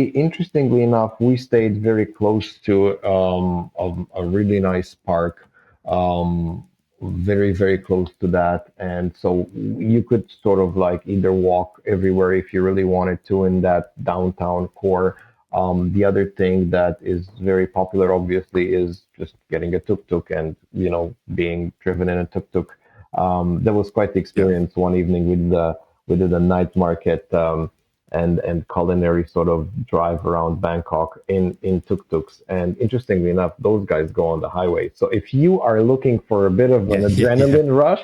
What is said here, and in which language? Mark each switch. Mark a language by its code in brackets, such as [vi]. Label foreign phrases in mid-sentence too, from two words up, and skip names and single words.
[en] Interestingly enough, we stayed very close to a really nice park. Very, very close to that. And so you could sort of like either walk everywhere if you really wanted to in that downtown core. The other thing that is very popular, obviously, is just getting a tuk-tuk and, being driven in a tuk-tuk. That was quite the experience. One evening we did a night market and culinary sort of drive around Bangkok in tuk-tuks. And interestingly enough, those guys go on the highway. So if you are looking for a bit of an adrenaline rush,